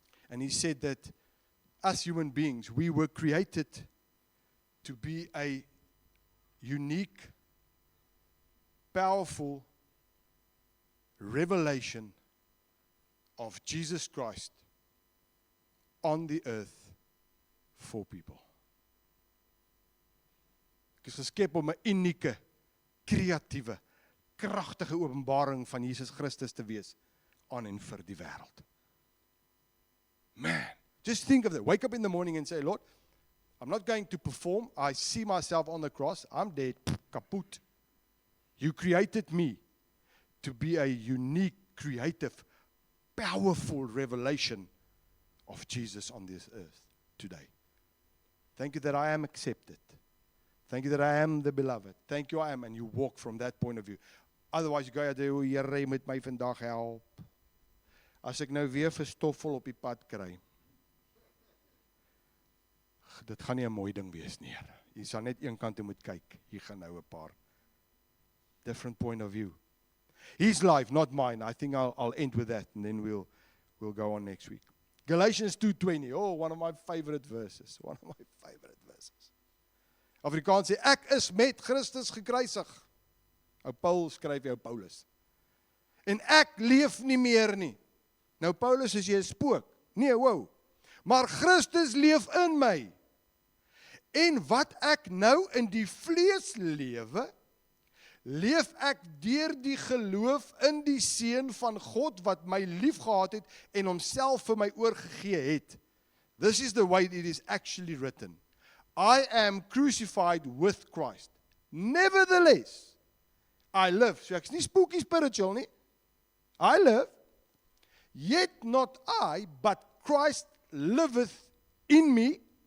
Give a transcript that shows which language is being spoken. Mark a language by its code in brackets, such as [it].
[en] And he said that us human beings, we were created to be a unique, powerful revelation of Jesus Christ on the earth for people. [af] Ek is geskep om 'n unieke, kreatiewe, kragtige openbaring van Jesus Christus te wees aan en vir die wêreld. [en] Man, just think of that. Wake up in the morning and say, Lord, I'm not going to perform. I see myself on the cross. I'm dead. Kaput. You created me to be a unique, creative, powerful revelation of Jesus on this earth today. Thank you that I am accepted. Thank you that I am the beloved. Thank you, I am. And you walk from that point of view. Otherwise, you go out there, [af] Here, jy moet my vandag help. As ek nou weer verstoffel op die pad kry. Dit gaan nie 'n mooi ding wees nie. Jy sal net een kant toe moet kyk. Hier gaan nou 'n paar. [en] Different point of view. His life, not mine. I think I'll end with that, and then we'll go on next week. Galatians 2:20. Oh, one of my favorite verses. One of my favorite verses. [af] Afrikaans sê, ek is met Christus gekruisig. Ou Paul skryf jou Paulus. En ek leef nie meer nie. Nou Paulus is jy 'n spook. Nee, wow. Maar Christus leef in my. En wat ek nou in die vlees lewe, leef ek deur die geloof in die Seun van God wat my liefgehad het en homself vir my oorgegee het. [en] This is the way it is actually written. I am crucified with Christ. Nevertheless, I live. [af] So ek's nie spooky spiritual nie. [en] I live. Yet not I, but Christ liveth in me.